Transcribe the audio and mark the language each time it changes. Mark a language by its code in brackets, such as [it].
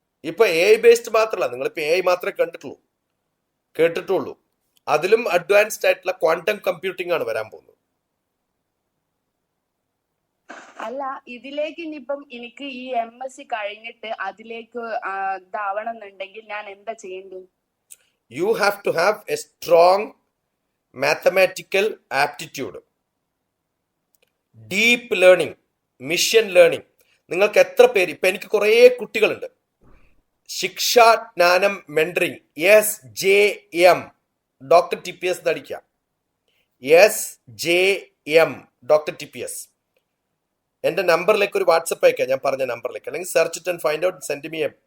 [ml] ഇപ്പൊ AI based മാത്രമല്ല, നിങ്ങളിപ്പോ AI മാത്രമേ കേട്ടിട്ടുള്ളൂ. അതിലും അഡ്വാൻസ്ഡ് ആയിട്ടുള്ള ക്വാണ്ടം കമ്പ്യൂട്ടിംഗ് ആണ് വരാൻ പോകുന്നത്. അല്ല, ഇതിലേക്ക് ഇനിയിപ്പം എനിക്ക് ഈ MSc കഴിഞ്ഞിട്ട് അതിലേക്ക് ഇതാവണം എന്നുണ്ടെങ്കിൽ ഞാൻ എന്താ ചെയ്യേണ്ടത്? [en] You have to have a strong mathematical aptitude, deep learning, mission learning. [ml] നിങ്ങൾക്ക് എത്ര പേര്, ഇപ്പൊ എനിക്ക് കുറേ കുട്ടികളുണ്ട്. ശിക്ഷാ ജ്ഞാനം mentoring SJM doctor TPS നടിക്കാം. SJM doctor TPS എന്റെ നമ്പറിലേക്ക് ഒരു വാട്സപ്പ് അയക്കാം, ഞാൻ പറഞ്ഞ നമ്പറിലേക്ക്, അല്ലെങ്കിൽ [en] Search it and find out, send me.